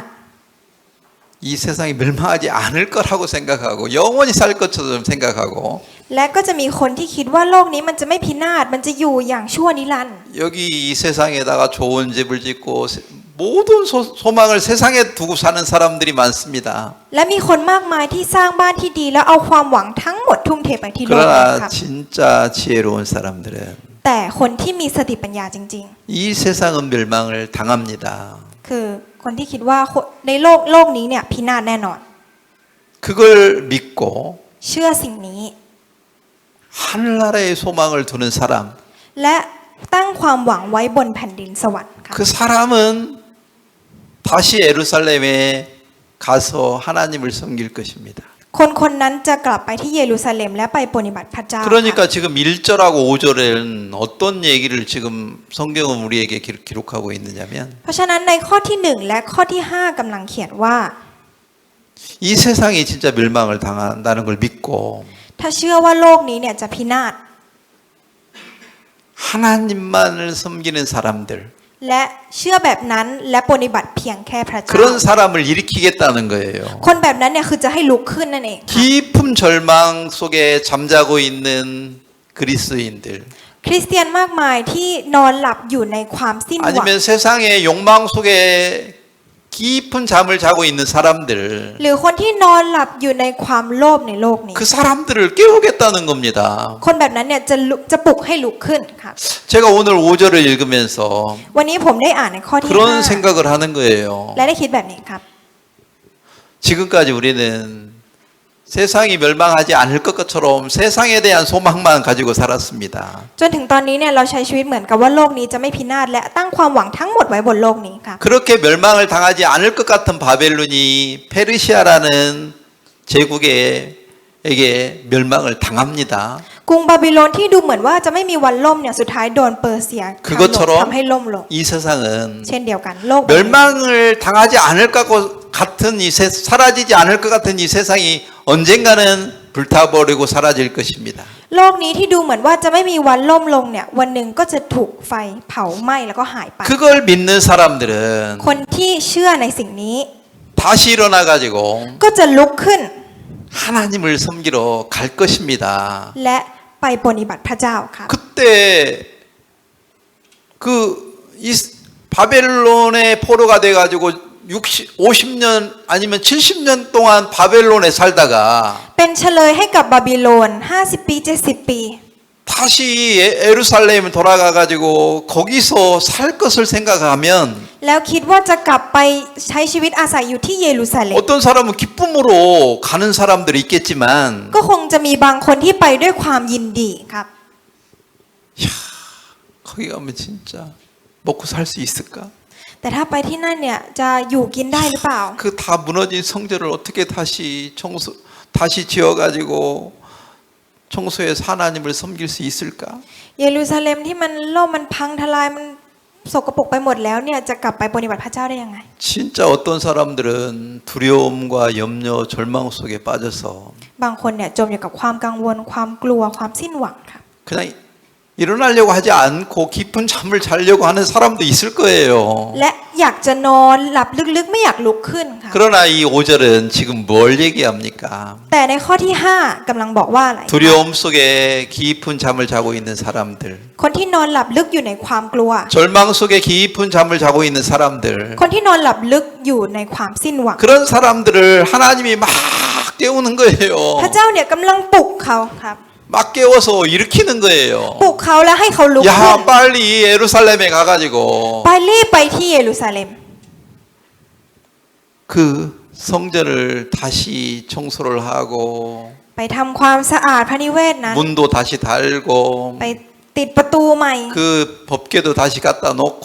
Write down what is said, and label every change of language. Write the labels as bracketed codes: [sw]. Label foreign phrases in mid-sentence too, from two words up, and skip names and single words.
[ko] 이 세상이 멸망하지 않을 거라고 생각하고 영원히 살 것처럼 생각하고 [th] และก็จะมีคนที่คิดว่าโลกนี้มันจะไม่พินาศมันจะอยู่อย่างชั่วนิรันดร์ [ko] 여기 이 세상에다가 좋은 집을 짓고 모든 소망을 세상에 두고 사는 사람들이 많습니다. [th] และมีคนมากมายที่สร้างบ้านที่ดีแล้วเอาความหวังทั้งหมดทุ่มเทไปที่โลกนี้ค [ko] 그러나 [th] รับ [ko] 진짜 지혜로운 사람들은 [th] แต่คนที่มีสติปัญญาจริง [ko] 이 세상은 멸망을 당합니다. [th] ๆ คือคนที่คิดว่าในโลกนี้เนี่ยพินาศแน่นอน [ko] 그걸 믿고 [th] เชื่อสิ่งนี้ [ko] 하늘나라에 소망을 두는 사람 [th] และตั้งความหวังไว้บนแผ่นดินสวรรค์ครับ [ko] 그 사람은 다시 예루살렘에 가서 하나님을 섬길 것입니다. [th] คนคนนั้นจะกลับไปที่เยรูซาเล็มและไปปฏิบัติพระเจ้า [ko] 그러니까 지금 1절하고 5절에는 어떤 얘기를 지금 성경은 우리에게 기록하고 있느냐면 [th] เพราะฉะนั้นในข้อที่1และข้อที่5กำลังเขียนว่า [ko] 이 세상이 진짜 멸망을 당한다는 걸 믿고 [th] ถ้าเชื่อว่าโลกนี้เนี่ยจะพินาศ [ko] 하나님만을 섬기는 사람들 [th] และเชื่อแบบนั้นและปฏิบัติเพียงแค่พระเจ้า [ko] 그런 사람을 일으키겠다는 거예요. [th] คนแบบนั้นเนี่ยคือจะให้ลุกขึ้นนั่นเองค่ะ [ko] 깊은 절망 속에 잠자고 있는 그리스도인들 [th] คริสเตียนมากมายที่นอนหลับอยู่ในความสิ้นหวัง [ko] 아니면 세상의 욕망 속에 깊은 잠을 자고 있는 사람들 [th] หรือคนที่นอนหลับอยู่ในความโลภในโลกนี้ [ko] 그 사람들을 깨우겠다는 겁니다. [th] คนแบบนั้นเนี่ยจะปลุกให้ลุกขึ้นครับ [ko] 제가 오늘 5절을 읽으면서 [th] วันนี้ผมได้อ่านในข้อที่ [ko] 그런 생각을 하는 거예요. [th] และได้คิดแบบนี้ครับ [ko] 지금까지 우리는 세상이 멸망하지 않을 것처럼 세상에 대한 소망만 가지고 살았습니다. [th] จนถึงตอนนี้เนี่ยเราใช้ชีวิตเหมือนกับว่าโลกนี้จะไม่พินาศและตั้งความหวังทั้งหมดไว้บนโลกนี้ครับ [ko] 그렇게 멸망을 당하지 않을 것 같은 바벨론이 페르시아라는 제국에게 멸망을 당합니다. [th] กรุงบาบิโลนที่ดูเหมือนว่าจะไม่มีวันล่มเนี่ยสุดท้ายโดนเปอร์เซียทำให้ล่มลง [ko] 이 세상은 [th] เช่นเดียวกันโลก [ko] 멸망을 당하지 않을 것 같은 사라지지 않을 것 같은 이 세상이 언젠가는 불타버리고 사라질 것입니다. [th] โลกนี้ที่ดูเหมือนว่าจะไม่มีวันล่มลงเนี่ยวันหนึ่งก็จะถูกไฟเผาไหม้แล้วก็หายไป [ko] 그걸 믿는 사람들은 [th] คนที่เชื่อในสิ่งนี้ [ko] 다시 일어나 가지고 [th] ก็จะลุกขึ้น [ko] 하나님을 섬기러 갈 것입니다. [th] และไปปฏิบัติพระเจ้าครับ [ko] 그때 그때 그 바벨론의 포로가 돼가지고 50년 아니면 70년 동안 바벨론에 살다가 [th] เป็นเฉลยให้กับบาบิโลน50 ปี 70 ปี [ko] 다시 예루살렘 돌아가가지고 거기서 살 것을 생각하면 [th] แล้วคิดว่าจะกลับไปใช้ชีวิตอาศัยอยู่ที่เยรูซาเล็ม [ko] 어떤 사람은 기쁨으로 가는 사람들이 있겠지만 [th] ก็คงจะมีบางคนที่ไปด้วยความยินดีครับ [ko] 거기 가면 진짜 먹고 살 수 있을까? [th] แต่ถ้าไปที่นั่นเนี่ยจะอยู่กินได้หรือเปล่า [ko] 그 다 무너진 성전을 어떻게 다시 지어가지고 청소해서 하나님을 섬길 수 있을까? [th] เยรูซาเล็มที่มันล่มมันพังทลายมันสกปรกไปหมดแล้วเนี่ยจะกลับไปปฏิบัติพระเจ้าได้ยังไง [ko] 진짜 어떤 사람들은 두려움과 염려, 절망 속에 빠져서 [th] บางคนเนี่ยจมอยู่กับความกังวลความกลัวความสิ้นหวังครับ [ko] 그냥 일어나려고 하지 않고 깊은 잠을 자려고 하는 사람도 있을 거예요. [th] และอยากจะนอนหลับลึกๆไม่อยากลุกขึ้นค่ะ [ko] 그러나 이 5절은 지금 뭘 얘기합니까? [th] แต่ในข้อที่ 5กำลังบอกว่าอะไร [ko] 두려움 속에 깊은 잠을 자고 있는 사람들, [th] คนที่นอนหลับลึกอยู่ในความกลัว [ko] 절망 속에 깊은 잠을 자고 있는 사람들, [th] คนที่นอนหลับลึกอยู่ในความสิ้นหวัง [ko] 그런 사람들을 하나님이 막 깨우는 거예요. [th] พระเจ้าเนี่ยกำลังปลุกเขาครับ [ko] 막 깨워서 일으키는 거예요. [th] ปลุกเขาแล้วให้เขาลุกขึ้น [ko] 야, 빨리 예루살렘에 가가지고 [th] ไปรีบไปที่เยรูซาเล็ม [ko] 그 성전을 다시 청소를 하고 [th] ไปทำความสะอาดพระนิเวศนั้น [ko] 문도 다시 달고 [th] ไปติดประตูใหม่ [ko] 그 법궤도 다시 갖다 놓고